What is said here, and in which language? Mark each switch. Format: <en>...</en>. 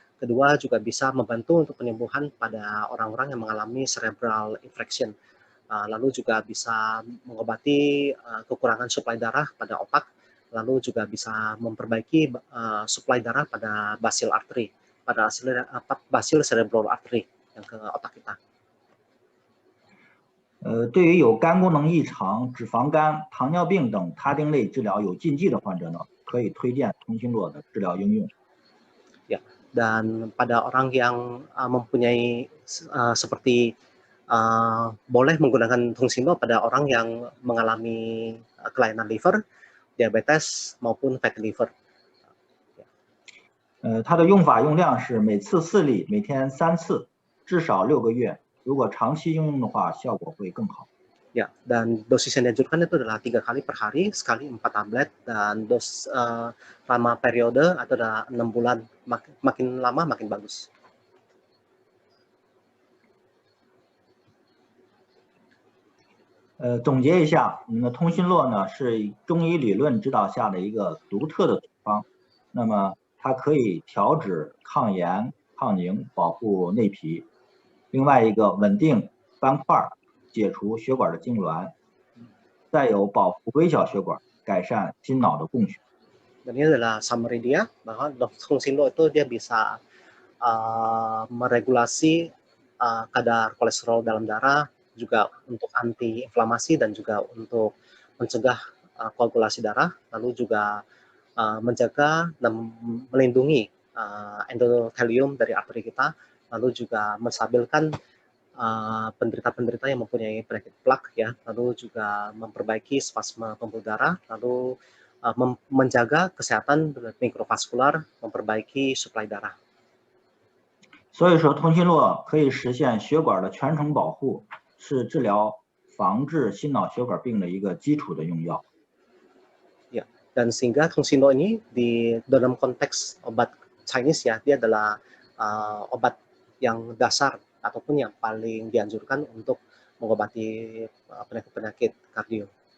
<id>Kedua juga bisa membantu untuk penyembuhan pada orang-orang yang mengalami cerebral infarction. Lalu juga bisa mengobati kekurangan suplai darah pada otak, lalu juga bisa memperbaiki suplai darah pada basil artery, pada basil cerebral artery yang ke otak kita.</id> <zh>对于有肝功能异常、脂肪肝、糖尿病等他汀类治疗有禁忌的患者呢，可以推荐通讯录的治疗应用。</zh> <id>Ya, dan pada orang yang mempunyai seperti boleh menggunakan Hongxinlo pada orang yang mengalami kelainan liver, diabetes maupun fatty liver.</id> <zh>它的用法用量是每次4粒，每天3次，至少6个月。如果长期应用的话，效果会更好。</zh> <id>Ya, dan dosis yang dianjurkan itu adalah 3 kali per hari, sekali 4 tablet, dan lama periode atau adalah 6 bulan, makin lama makin bagus.</id> <zh>总结一下，我们的通心络呢是中医理论指导下的一个独特的处方。那么它可以调脂、抗炎、抗凝、保护内皮。另外一个稳定斑块，解除血管的痉挛，再有保护微小血管，改善心脑的供血。</zh> <id>Dan ini adalah summary dia bahwa fungsi lo itu dia bisa meregulasi kadar kolesterol dalam darah, juga untuk anti-inflamasi dan juga untuk mencegah koagulasi darah, lalu juga menjaga dan melindungi endotelium dari arteri kita, lalu juga menstabilkan penderita-penderita yang mempunyai penyakit plak, ya, lalu juga memperbaiki spasme pembuluh darah, lalu menjaga kesehatan mikrovaskular, memperbaiki suplai darah.</id> <zh>所以说，通心络可以实现血管的全程保护，是治疗防治心脑血管病的一个基础的用药。</zh> <id>Ya, dan sehingga Tongsinlo ini di dalam konteks obat Chinese ya, dia adalah obat yang dasar ataupun yang paling dianjurkan untuk mengobati penyakit-penyakit kardio.</id>